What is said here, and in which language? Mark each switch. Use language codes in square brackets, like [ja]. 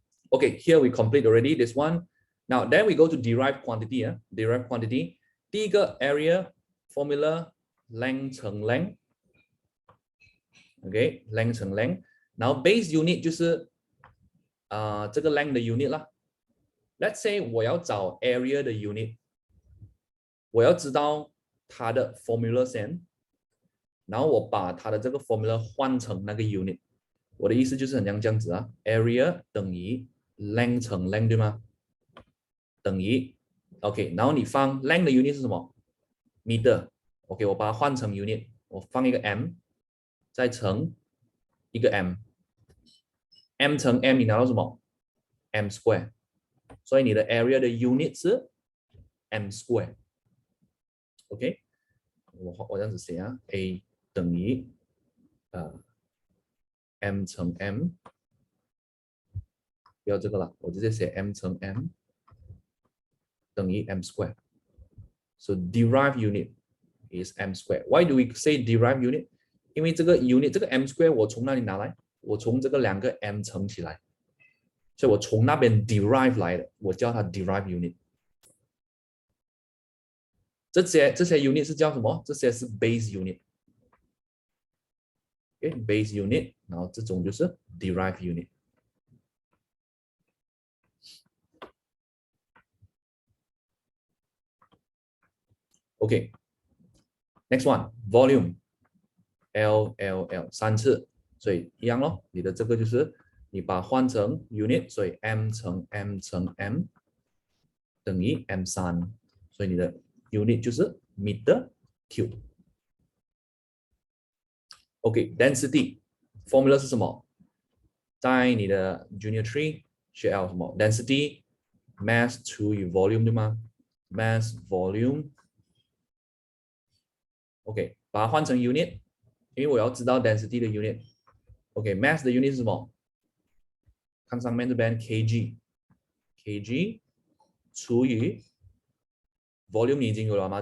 [en] Okay, here we complete already this one. Now then we go to derived quantity. Derived quantity. [zh] 第一个 area formula length 乘 length. Okay, length 乘 length. Now base unit 就是这个 length 的 unit 啦。 [en] Let's say [zh] 我要找 area 的 unit， 我要知道它的 formula 先，然后我把它的这个 formula 换成那个 unit。我的意思就是很像这样子啊 ，area 等于 length 乘 length 对吗？等于 OK， 然后你放 length 的 unit 是什么 ？meter。OK， 我把它换成 unit， 我放一个 m， 再乘一个 m，m 乘 m 你拿到什么 ？m square。所以你的 area 的 unit 是 m square。OK， 我这样子写啊 ，a 等于m 乘 m， 不要这个了，我直接写 m 乘 m 等于 m square。 [en] So derived unit is m square. Why do we say derived unit? [zh] 因为这个 unit 这个 m square 我从哪里拿来？我从这个两个 m 乘起来，所以我从那边 derive 来的，我叫它 derived unit。这些 unit 是叫什么？这些是 base unit。 [en] Okay, base unit， [zh] 然后这种就是 derived unit。 [en] Okay, next one, volume, L [zh] 3次，所以一样咯。你的这个就是你把它换成 unit， 所以 m 乘 m 乘 m 等于 m 3，所以你的 unit 就是 meter cube。 OK， density formula 是什么？ 在你的 junior 3学到什么 ？density mass 除以 volume 对吗 ？mass volume。 OK， 把它换成 unit， 因为我要知道 density 的 unit。OK，mass 的 unit 是什么？看上面这边 kg 除以 volume 你已经有了吗？